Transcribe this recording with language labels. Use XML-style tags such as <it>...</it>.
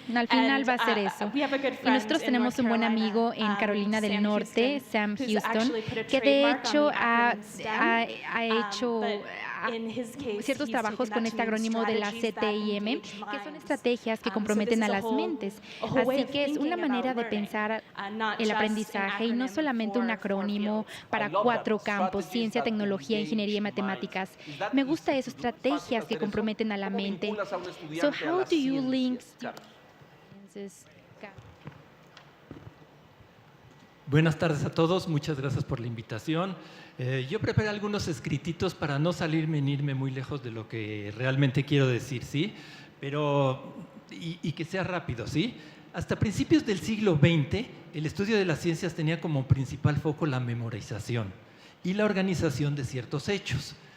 <es>Al final va a ser eso. Y nosotros tenemos un buen amigo en Carolina del Norte, Sam Houston, que de hecho ha hecho ciertos trabajos con este acrónimo de la CTIM, que son estrategias que comprometen a las mentes. Así que es una manera de pensar el aprendizaje y no solamente un acrónimo para 4 campos: ciencia, tecnología, ingeniería y matemáticas. Me gusta eso, estrategias que comprometen a la mente.</es> <en>So how do you link students?</en> <es>Buenas tardes a todos, muchas gracias por la invitación. Yo preparé algunos escrititos para no salirme ni irme muy lejos de lo que realmente quiero decir, ¿sí? Pero, y que sea rápido, ¿sí? Hasta principios del siglo XX, el estudio de las ciencias tenía como principal foco la memorización y la organización de ciertos hechos.</es>